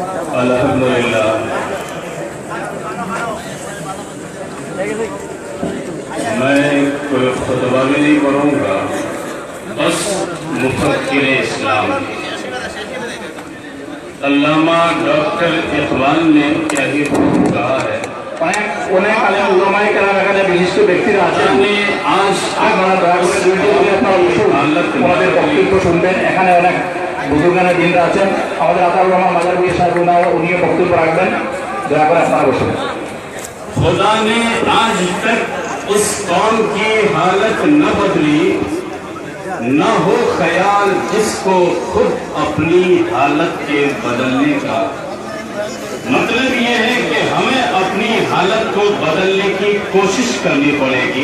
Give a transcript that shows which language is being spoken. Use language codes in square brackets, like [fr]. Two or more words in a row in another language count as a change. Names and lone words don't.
[ur] الحمدللہ میں کوئی خطبہ بھی نہیں کروں گا، بس مفکر اسلام علامہ ڈاکٹر اقبال نے کیا ہی کہا ہے۔ [bn] অনেক আলেম উলামায়ে কেরাম এখানে বিশিষ্ট ব্যক্তিরা আছেন। আজ আপনারা দয়া করে আমাদের বক্তব্য শুনবেন। এখানে অনেক বুজুর্গানে দিনরা আছেন। আমাদের আতাউর রহমান মাদারী সাহেব উনিও বক্তব্য রাখবেন। দয়া করে আপনারা বসুন। [ur] خدا نے آج تک اس قوم کی حالت نہ بدلی، نہ ہو خیال جس کو خود اپنی حالت کے بدلنے کا۔ مطلب یہ ہے کہ ہمیں اپنی حالت کو بدلنے کی کوشش کرنی پڑے گی۔